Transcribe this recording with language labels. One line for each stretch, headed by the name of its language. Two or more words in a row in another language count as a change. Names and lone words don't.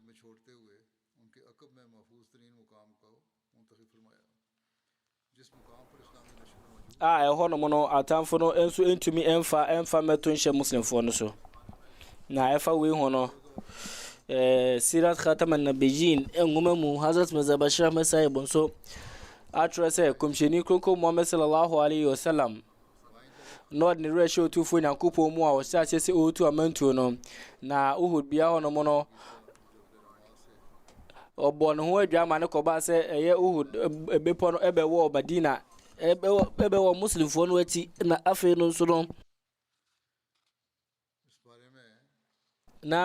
Akan: ɛhɔ nom no atamfo no nso ntumi ɛmfa mɛto nhyɛ muslimfoɔ no so na ɛfa wei ho no Sirat Khatam an-Nabiyyin nwoma mu Hazrat Mirza Bashir Ahmed Sahib nso atwerɛ sɛ kɔmhyɛni koko Muhammad
Arabic: صلى الله عليه وسلم
Akan: na ɔde ne werɛ hyɛ otufoɔ Nyankopɔn mu a ɔhyɛ ahyɛ sɛ ɔretu amantuo no na Uhud bea hɔ nom no ɔbɔ ne ho adwa ma ne kɔbaa sɛ ɛyɛ Uhud bepɔ no ɛbɛwɔ Madina ɛbɛwɔ muslimfoɔ no akyi na afei no nso no na